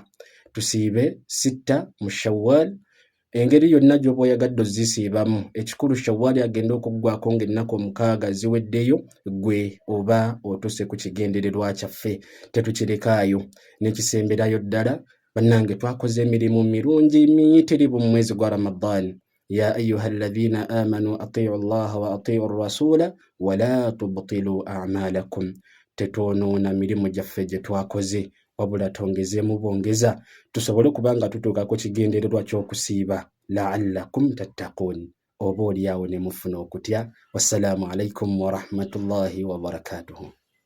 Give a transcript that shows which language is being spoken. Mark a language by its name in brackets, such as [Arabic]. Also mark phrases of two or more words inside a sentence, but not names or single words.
[Ganda] Tusiibe 6 mu Shawwal, engeri yonna gy'oba oyagadde ozisiibamu. Ekikulu Shawwal agenda okuggwako ng'ennaku 6 ziweddeyo, gwe oba otuse ku kigendererwa kyaffe, tetukirekaayo. N'ekisemberayo ddala, bannange twakoze emirimu mirungi miyitirivu mu mwezi gwa Ramadani. [Arabic] يا أيها الذين آمنوا أطيعوا الله وأطيعوا الرسول ولا تبطلوا أعمالكم. [Ganda] Tetwonoona mirimu gyaffe gye twakoze, wabula twongezeemu bwongeza tusobole kubanga tutuuka ku kigendererwa ky'okusiiba [Arabic] لعلكم تتقون. [Ganda] Oba oliawo ne mufuna okutya. [Arabic] والسلام عليكم ورحمة الله وبركاته.